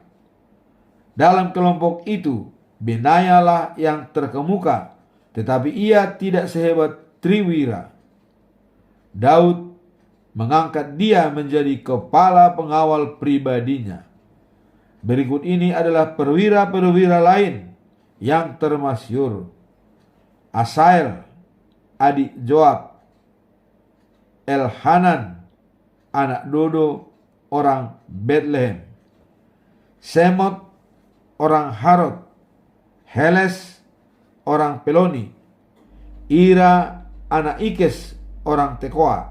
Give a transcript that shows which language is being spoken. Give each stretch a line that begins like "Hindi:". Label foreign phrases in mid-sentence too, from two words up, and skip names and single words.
Indonesian: Dalam kelompok itu, Benaya lah yang terkemuka, tetapi ia tidak sehebat Triwira. Daud mengangkat dia menjadi kepala pengawal pribadinya. Berikut ini adalah perwira-perwira lain yang termasyhur. Asael, adik Joab. Elhanan, anak Dodo, orang Bethlehem. Semot, orang Harod. Heles, orang Peloni. Ira, anak Ikes, orang Tekoa.